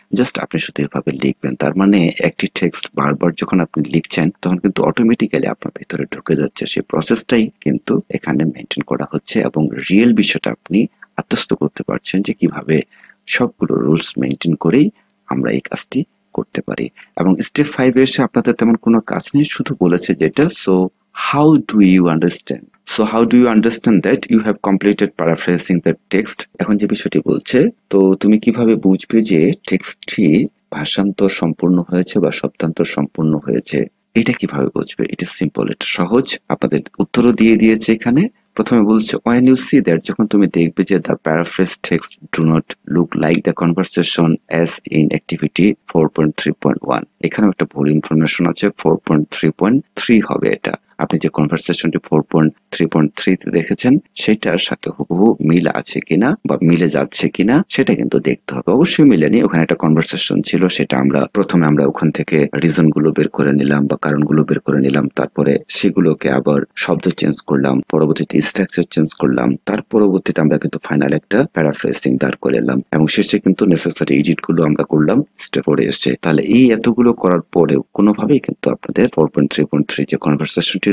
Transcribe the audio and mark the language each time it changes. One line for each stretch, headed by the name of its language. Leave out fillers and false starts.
Bangla: Just আপনি শুধু এভাবে লিখবেন। তার মানে একটি টেক্সট বারবার যখন আপনি লিখছেন তখন কিন্তু অটোমেটিক্যালি আপনার ভেতরে ঢুকে যাচ্ছে, সেই প্রসেসটাই কিন্তু এখানে মেনটেন করা হচ্ছে এবং রিয়েল বিষয়টা আপনি আত্মস্থ করতে পারছেন যে কিভাবে সবগুলো রুলস মেনটেন করেই আমরা এই কাজটি করতে পারি। এবং স্টেপ 5 এ এসে আপনাদের তেমন কোনো কাজ নেই, শুধু বলেছে যেটা so
English: how do you understand? So how do you understand that you have completed paraphrasing the text?
Bangla: এখন যে বিষয়টি বলছে, তো তুমি কিভাবে বুঝবে যে টেক্সটটি ভাষান্তর সম্পূর্ণ হয়েছে বা শব্দান্তর সম্পূর্ণ হয়েছে? এটা কিভাবে বুঝবে?
English: it is simple,
Bangla: এটা সহজ। আপনাদের উত্তরও দিয়ে দিয়েছে এখানে। প্রথমে বলছে
English: when you see that,
Bangla: যখন তুমি দেখবে যে
English: the paraphrased text do not look like the conversation as in activity 4.3.1,
Bangla: এখানে একটা ভুল ইনফরমেশন আছে, 4.3.3 হবে এটা। আপনি যে কনভারসেশনটি 4.3.3 তে দেখেছেন সেটার সাথে হুবহু মিল আছে কিনা বা মিলে যাচ্ছে কিনা সেটা কিন্তু দেখতে হবে। অবশ্যই মিলেনি, ওখানে একটা কনভারসেশন ছিল, সেটা প্রথমে আমরা ওখান থেকে রিজন গুলো বের করে নিলাম বা কারণগুলো বের করে নিলাম, তারপরে সেগুলোকে আবার শব্দ চেঞ্জ করলাম, পরবর্তীতে স্ট্রাকচার চেঞ্জ করলাম, তার পরবর্তীতে আমরা কিন্তু ফাইনাল একটা প্যারাফ্রেজিং দাঁড় করে এলাম এবং শেষে কিন্তু নেসেসারি এডিট গুলো আমরা করলাম স্টেপ 4 এ এসে। তাহলে এই এতগুলো করার পরেও কোনোভাবেই কিন্তু আপনাদের 4.3.3 যে কনভারসেশনটি